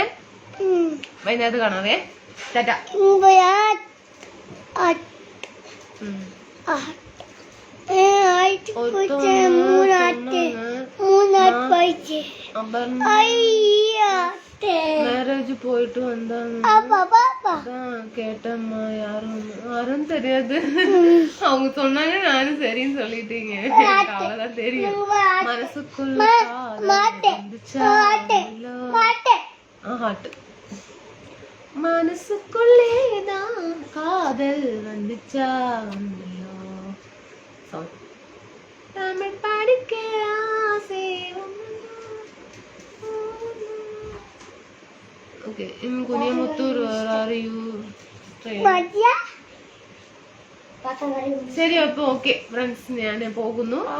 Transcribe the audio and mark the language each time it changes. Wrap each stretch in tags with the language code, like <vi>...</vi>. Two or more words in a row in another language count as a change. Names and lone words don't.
<ml>വൈകുന്നേരത്ത് കാണാവേ. ടാറ്റ.</ml> <ta>மேரேஜ் போயிட்டு வந்தாங்க கேட்டம்மா. யாரும் தெரியாது. அவங்க சொன்னாங்க, நானும் சரின்னு சொல்லிட்டீங்க. அவ்வளவுதான் தெரியும். மனசுக்குள்ள மனசுக்குள்ளேதான் காதல் வந்துச்சா. தமிழ் படிக்க ஆசை.</ta> <ml>ഓക്കെ, കുനിയമുത്തൂർ. ശരി, അപ്പൊ</ml> <en>okay friends,</en> <ml>ഞാൻ പോകുന്നു.</ml>